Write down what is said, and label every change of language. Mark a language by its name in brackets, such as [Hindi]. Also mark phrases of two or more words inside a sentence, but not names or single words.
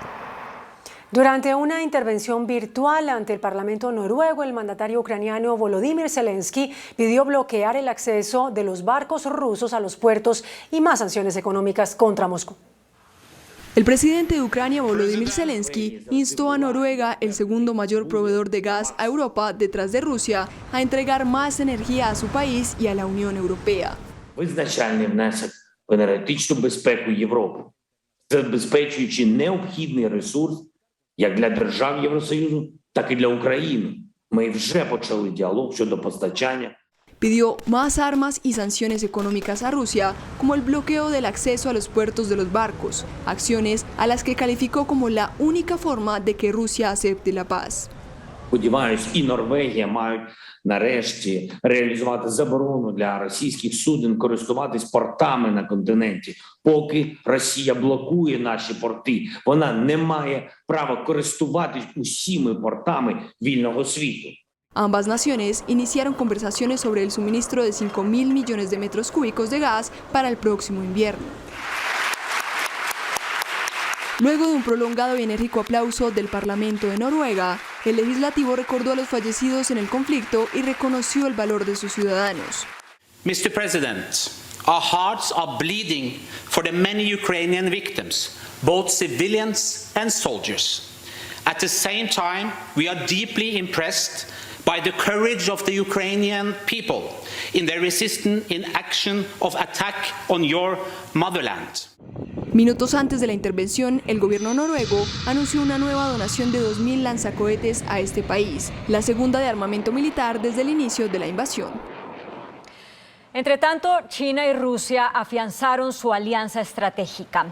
[Spanish] Durante una intervención virtual ante el Parlamento noruego, el mandatario ucraniano Volodymyr Zelensky pidió bloquear el acceso de los barcos rusos a los puertos y más sanciones económicas contra Moscú. El presidente de Ucrania, Volodymyr Zelensky, instó a Noruega, el segundo mayor proveedor de gas a Europa detrás de Rusia, a entregar más energía a su país y a la Unión Europea. [Ukrainian] Визначальний внесок в енергетичну безпеку Європи, забезпечуючи необхідний ресурс як для держав Євросоюзу, так і для України. Ми вже почали діалог щодо постачання. [Spanish] Pidió más armas y sanciones económicas a Rusia, como el bloqueo del acceso a los puertos de los barcos, acciones a las que calificó como la única forma de que Rusia acepte la paz. [Ukrainian] Сподіваюсь, і Норвегія мають нарешті реалізувати заборону для російських суден користуватись портами на континенті. Поки Росія блокує наші порти, вона не має права користуватись усіми портами вільного світу. [Spanish] Ambas naciones iniciaron conversaciones sobre el suministro de 5.000 millones de metros cúbicos de gas para el próximo invierno. Luego de un prolongado y enérgico aplauso del Parlamento de Noruega, el legislativo recordó a los fallecidos en el conflicto y reconoció el valor de sus ciudadanos. [English] Mr. President, Our hearts are bleeding for the many Ukrainian victims, both civilians and soldiers. At the same time, we are deeply impressed by the courage of the Ukrainian people in their resistance in action of attack on your motherland. [Spanish] Minutos antes de la intervención, el gobierno noruego anunció una nueva donación de 2.000 lanzacohetes a este país, la segunda de armamento militar desde el inicio de la invasión. Entre tanto, China y Rusia afianzaron su alianza estratégica.